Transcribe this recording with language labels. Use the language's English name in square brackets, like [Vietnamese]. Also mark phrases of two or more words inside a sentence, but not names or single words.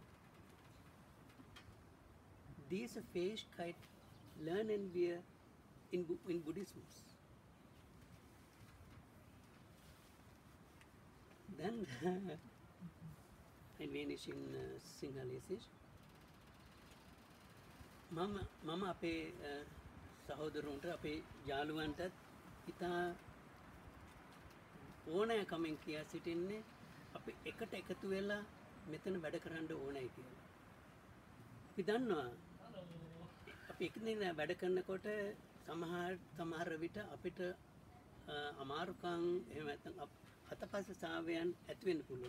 [German] Diese Fähigkeit lernen wir in Buddhismus. Dann ein wenig in Sinhalesisch. [Sinhala] මම අපේ සහෝදරුන්ට අපේ යාළුවන්ටත් ඉතා ඕනෑකමින් කියා සිටින්නේ අපි එකට එකතු වෙලා මෙතන වැඩ කරන්න ඕනයි කියලා. අපි දන්නවා අපි එකිනෙක වැඩ කරනකොට සමහර විට අපිට අමාරුකම් එහෙම නැත්නම් අතපසසාවයන් ඇති වෙන්න පුළුවන්.